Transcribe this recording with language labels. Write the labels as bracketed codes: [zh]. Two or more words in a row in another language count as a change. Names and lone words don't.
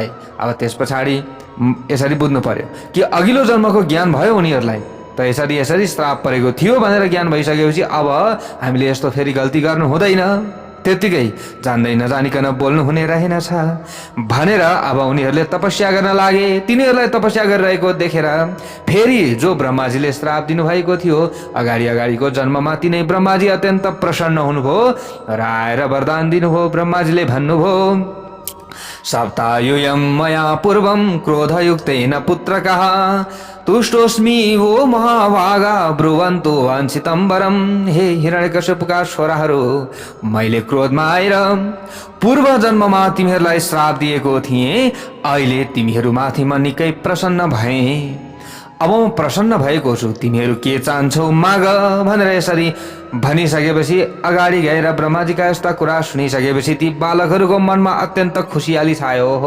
[ne] अब त्यस पछाडि यसरी बुझ्नु पर्यो कि अघिल्लो जन्मको ज्ञान भयो उनीहरूलाई, त यसरी श्राप परेको थियो भनेर ज्ञान भइसकेपछि अब हामीले यस्तो फेरि गल्ती गर्नु हुँदैन, त्यतिकै जान्दै नजानिकन बोल्नु हुने रहेनछ भनेर अब उनीहरूले तपस्या गर्न लागे। तिनीहरूलाई तपस्या गरिरहेको देखेर फेरि जो ब्रह्माजीले श्राप दिनुभएको थियो अगाडिको जन्ममा तिनै ब्रह्माजी अत्यन्त प्रसन्न हुनुभयो र आएर वरदान दिनुभयो। ब्रह्माजीले भन्नुभयो, [sa] सप्तायुयम मया पूर्वम क्रोधयुक्तेन पुत्रकः तुष्टोस्मि वो महाभागा ब्रुवन्तु वाञ्छितं वरम। [ne] हे हिरण्यकश्यपुका छोराहरू, मैले क्रोधमा आएर पूर्व जन्ममा तिमीहरूलाई श्राप दिएको थिएँ, अहिले तिमीहरूमाथि म निकै प्रसन्न भएँ। अब म प्रसन्न भएको छु, तिमीहरू के चाहन्छौ माग भनेर यसरी भनिसकेपछि अगाडि गएर ब्रह्माजीका यस्ता कुरा सुनिसकेपछि ती बालकहरूको मनमा अत्यन्त खुसियाली छायो हो।